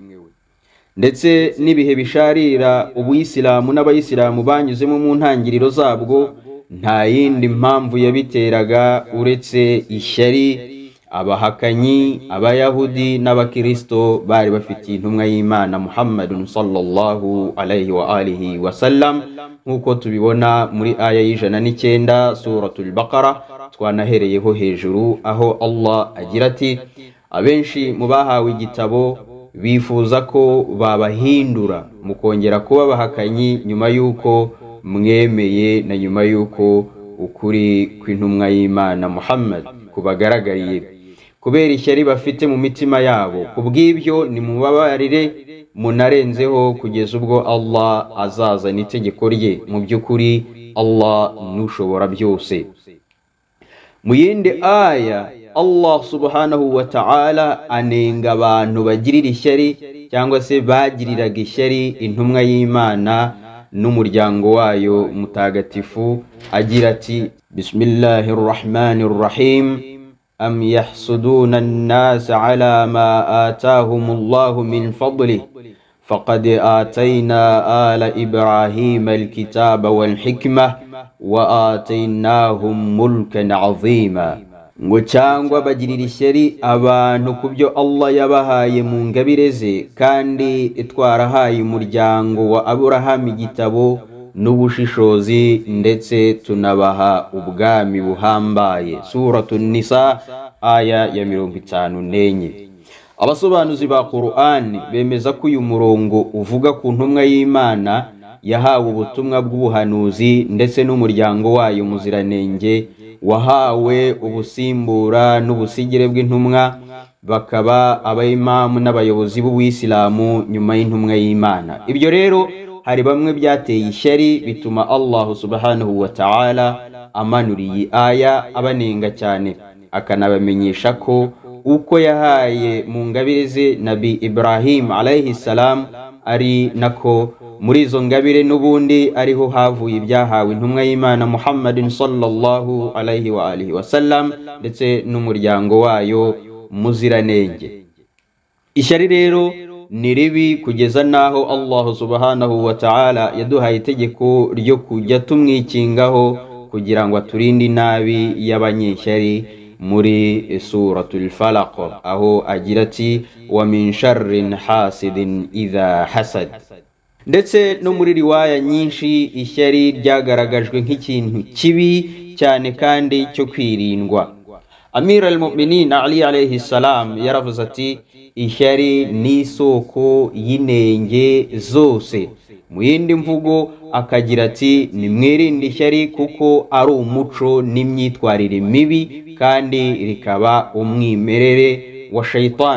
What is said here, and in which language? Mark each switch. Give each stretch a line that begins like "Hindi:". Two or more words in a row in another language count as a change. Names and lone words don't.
Kinyarwanda: Ndetse n'ibihe bisharira Ubuyisilamu n'Abayisilamu banyuzemo mu ntangiriro zabwo, nta yindi mpamvu yabiteraga uretse ishyari. Abahakanyi, Abayahudi n'Abakristo bari bafitiye intumwa y'Imana Muhammadun
Arabic: صلى الله عليه وآله و
Kinyarwanda: sallam, nk'uko tubibona muri aya y'109 suratul Baqara twanahereyeho hejuru, aho Allah agira ati: abenshi mu bahawe igitabo bifuza ko babahindura mukongera kuba abahakanyi nyuma y'uko mwemeye na nyuma y'uko ukuri kw'intumwa y'Imana Muhammad kubagaragariye, kubera ishyari bafite mu mitima yabo. Kubw'ibyo nimubabarire munarenzeho kugeza ubwo Allah azazana itegeko rye. Mu by'ukuri Allah nushobora byose. Mu yindi aya Allah
Arabic: سبحانه وتعالى
Kinyarwanda: anenga abantu bagirira ishyari cyangwa se bagiriraga ishyari intumwa y'Imana n'umuryango wayo mutagatifu, agira ati:
Arabic: Bismillahirrahmanirrahim. أم يحسدون الناس على ما آتاهم الله من فضله فقد آتينا آل إبراهيم الكتاب والحكمة وآتيناهم ملكا عظيما.
Kinyarwanda: Ngo cyangwa bagirira ishyari abantu kubyo Allah yabahaye mu ngabire ze, kandi twarahaye umuryango wa Abraham igitabo n'ubushishozi, ndetse tunabaha ubwami buhambaye. Suratul Nisa aya ya 54. Abasobanuzi ba Qur'an bemeza ko uyu murongo uvuga ku ntumwa y'Imana yahawe ubutumwa bw'ubuhanuzi ndetse n'umuryango wayo muziranenge wahawe ubusimbura n'ubusigire bw'intumwa, bakaba abayimamu n'abayobozi b'Ubuyisilamu nyuma y'intumwa y'Imana. Ibyo rero hari bamwe byateye ishyari bituma Allah
Arabic: سبحانه وتعالى
Kinyarwanda: amanuriye aya abanenga cyane, akanabamenyesha ko uko yahaye mu ngabire ze Nabi Ibrahim
Arabic: عليه السلام
Kinyarwanda: ari nako muri izo ngabire n'ubundi ariho havuye ibyahawe intumwa y'Imana Muhammadin
Arabic: صلى الله عليه وآله وسلم
Kinyarwanda: ndetse n'umuryango wayo muziranenge. Ishyari rero ni ribi kugeza naho Allah
Arabic: سبحانه وتعالى
Kinyarwanda: yaduhaye itegeko ryo kujya tumwikingaho kugira ngo aturinde inabi y'abanyeshyari muri suratul Falaq, aho agira ati:
Arabic: ومن شر حاسد إذا حسد.
Kinyarwanda: Ndetse no muri riwaya nyinshi ishyari ryagaragajwe nk'ikintu kibi cyane kandi cyo kwirindwa. Amir al-Mu'minin Ali
Arabic: عليه السلام
Kinyarwanda: yaravuze ati: ishyari ni isoko y'inenge zose. Mu yindi mvugo akagira ati: nimwirinde ishyari kuko ari umuco n'imyitwarire mibi kandi rikaba umwimerere wa shaytan.